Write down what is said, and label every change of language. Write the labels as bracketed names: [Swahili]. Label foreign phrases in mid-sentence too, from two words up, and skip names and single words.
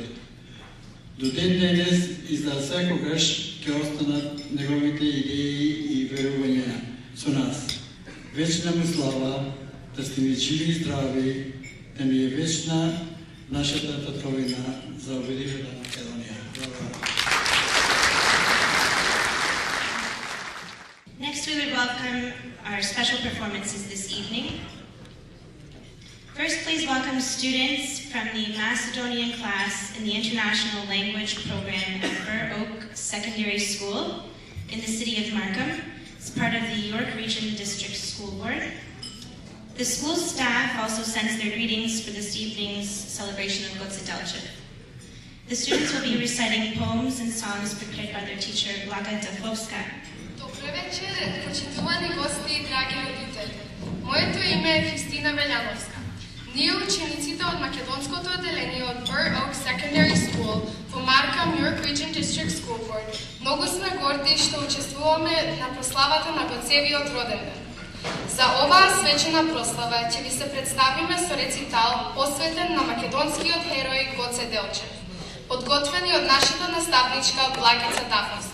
[Macedonian] До ден денес и за секогаш ќе останат неговите идеи и верувања со нас. Вечна му слава, да сте ни живи и здрави, да ни е вечна нашата татковина за Обединета Македонија. [English] Next, we would welcome our special performances this evening. First, please welcome students from the Macedonian class in the International Language Program at Burr Oak Secondary School in the city of Markham. It's part of the York Region District School Board. The school staff also sends their greetings for this evening's celebration of Goce Delčev. The students will be reciting poems and songs prepared by their teacher, Blaga Dafovska. [Macedonian] Добро вечер, почитувани гости и драги родители. Моето име е Христина Велјановска. Ние, учениците од македонското одделение од Burr Oak Secondary School во Markham, York Region District School Board, многу сме горди што учествуваме на прославата на Гоцевиот роден ден. За оваа свечена прослава ќе ви се представиме со рецитал посветен на македонскиот херој Гоце Делчев, подготвени од нашата наставничка Благица Дафовска.